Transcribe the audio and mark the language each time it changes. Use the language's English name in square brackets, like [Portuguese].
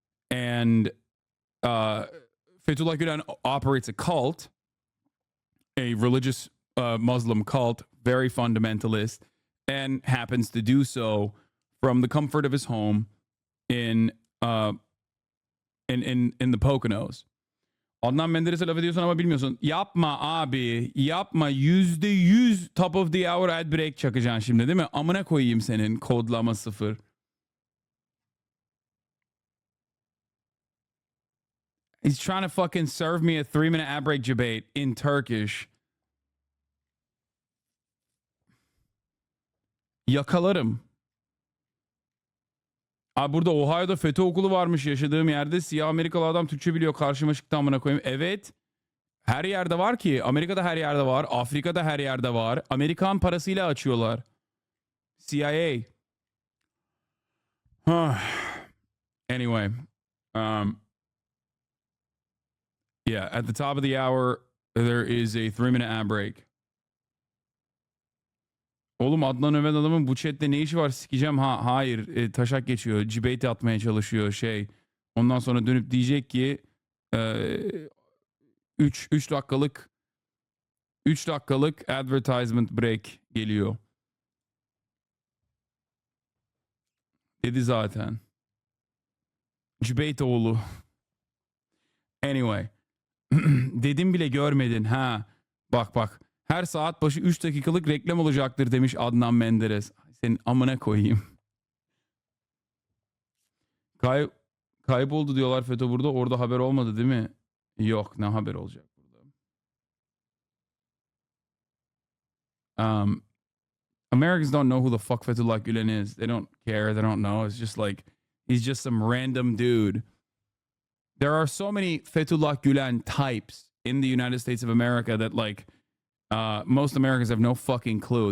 [English] And Fethullah Gülen operates a cult, a religious Muslim cult, very fundamentalist, and happens to do so from the comfort of his home in the Poconos. [Turkish] Adnan Menderes'e laf ediyorsun ama bilmiyorsun. Yapma abi, yapma. %100 top of the hour ad break çakacaksın şimdi, değil mi? Amına koyayım senin kodlama 0. [English] He's trying to fucking serve me a 3-minute ad break debate in Turkish. [Turkish] Yakalarım. Abi burada Ohio'da FETÖ okulu varmış yaşadığım yerde. Siyah Amerikalı adam Türkçe biliyor. Karşıma çıktı amına koyayım. Evet. Her yerde var ki. Amerika'da her yerde var. Afrika'da her yerde var. Amerikan parasıyla açıyorlar. CIA. [English] Anyway. Yeah, at the top of the hour, there is a 3-minute ad break. [Turkish] Oğlum Adnan Öven adamın bu chatte ne işi var? Sikeceğim. Hayır. Taşak geçiyor. Debate atmaya çalışıyor şey. Ondan sonra dönüp diyecek ki 3 dakikalık advertisement break geliyor. Dedi zaten. Debate oğlu. Anyway. Dedim bile görmedin ha. Bak. Her saat başı 3 dakikalık reklam olacaktır demiş Adnan Menderes. Senin amına koyayım. Kayboldu diyorlar FETÖ burada. Orada haber olmadı değil mi? Yok, ne haber olacak burada? [English] Americans don't know who the fuck Fethullah Gulen is. They don't care. They don't know. It's just like he's just some random dude. There are so many Fethullah Gulen types in the United States of America that like most Americans have no fucking clue.